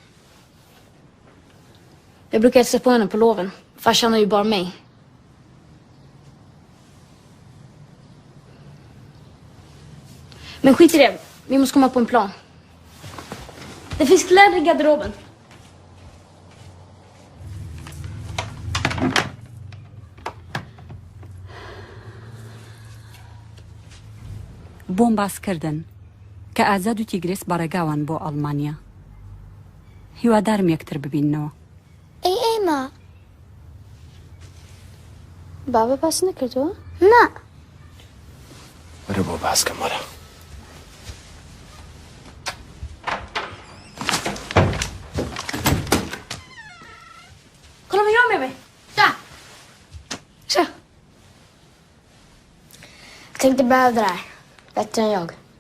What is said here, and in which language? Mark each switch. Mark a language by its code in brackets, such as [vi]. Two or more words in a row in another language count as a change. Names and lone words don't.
[sv] Jag brukar hälsa på henne på loven. Farsan har ju bara mig. Men skit i det. Vi måste komma på en plan. Det finns kläder i garderoben. [ckb] بۆم باسکردن کە ئازاد و تیگرێس بەڕێگاوان بۆ ئەڵمانیا. هیوادارم یەکتر ببیننەوە. ئەی ئێمە بابا باس نەکردووە؟ نا. وەرە بۆ باسکەم وەرە. [sv] Kolla vad jag med mig. Där. Så. Jag tänkte behöva det där. Bättre än jag.